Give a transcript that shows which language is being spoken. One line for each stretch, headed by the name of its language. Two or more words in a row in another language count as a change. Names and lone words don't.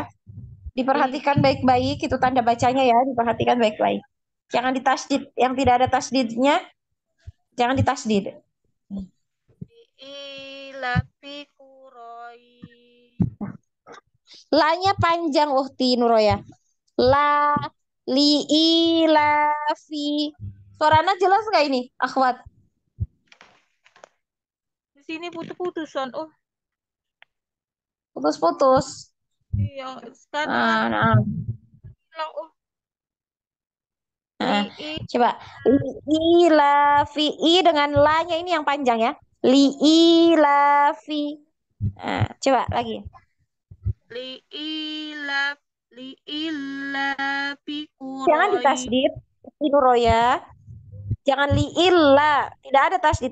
Indonesian: Diperhatikan baik-baik, itu tanda bacanya ya, diperhatikan baik-baik. Jangan ditasdid, yang tidak ada tasdidnya, jangan ditasdid.
Arabic: Ilafi Quraisy.
Indonesian: La-nya panjang, Ukti Nuroya.
Arabic: La, li, la, fi.
Indonesian: Suaranya jelas nggak ini, akhwat? Di sini putus-putusan. Putus-putus. Iya, sekarang Nah, hilang. nah.
Arabic: Li
Indonesian: Coba.
Arabic: Li, la, fi.
Indonesian: I dengan la-nya ini yang panjang ya.
Arabic: Li, la, fi.
Indonesian: Nah, coba lagi.
Arabic: li ilaf li ilafi
Indonesian: Jangan
Arabic: Quraisy.
Indonesian: ditasdid, Nuroya. Jangan
Arabic: li illa.
Indonesian: Tidak ada tasdid.